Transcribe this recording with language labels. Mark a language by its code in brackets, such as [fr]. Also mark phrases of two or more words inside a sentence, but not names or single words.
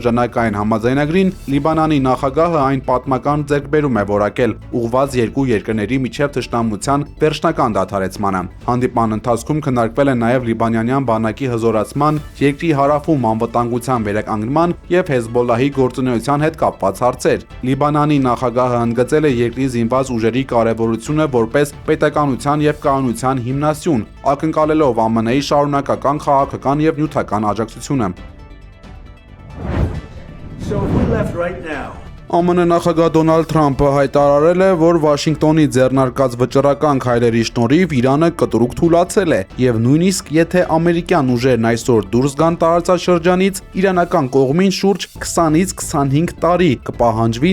[hy] բերված շրջանակային համաձայնագրին, Լիբանանի նախագահը այն պատմական հաջողության ձեռքբերում է որակել, ուղղված երկու երկրների միջև թշնամության վերջնական դադարեցմանը։ Հանդիպման ընթացքում քննարկվել է նաև լիբանանյան բանակի հզորացման, երկրի հարավում անվտանգության վերականգնման եւ Հեզբոլլահի գործունեության հետ կապված հարցեր։ Լիբանանի նախագահը ընդգծել է երկրի զինված ուժերի կարևորությունը որպես պետականության եւ կայունության հիմնասյուն, ակնկալելով ԱՄՆ-ի շարունակական քաղաքական եւ նյութական աջակցությունը։ [en] So if we left right now, [hy] ԱՄՆ նախագահ Դոնալդ Թրամփը հայտարարել է, որ Վաշինգտոնի ձեռնարկած վճռական քայլերի շնորհիվ Իրանը կտրուկ թուլացել է եւ նույնիսկ եթե ամերիկյան ուժերն այսօր դուրս գան տարածաշրջանից, իրանական կողմին շուրջ 20-ից 25 տարի կպահանջվի